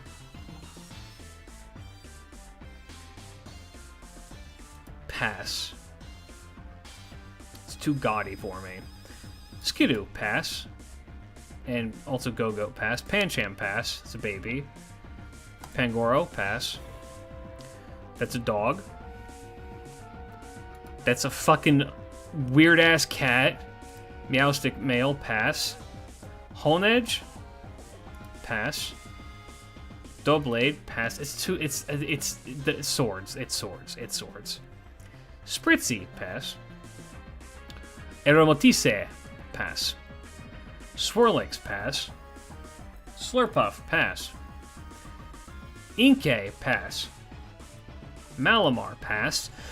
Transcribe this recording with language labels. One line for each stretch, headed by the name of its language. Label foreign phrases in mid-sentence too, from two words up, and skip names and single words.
English: Pass. It's too gaudy for me. Skidoo, pass. And also Go-Go, pass. Pancham, pass. It's a baby. Pangoro, pass. That's a dog. That's a fucking weird-ass cat. Meowstic male, pass. Honedge, pass. Doublade, pass. It's the swords. It's swords. It's swords. Spritzy, pass. Aeromotise, pass. Swirlix, pass. Slurpuff, pass. Inkay, pass. Malamar, pass.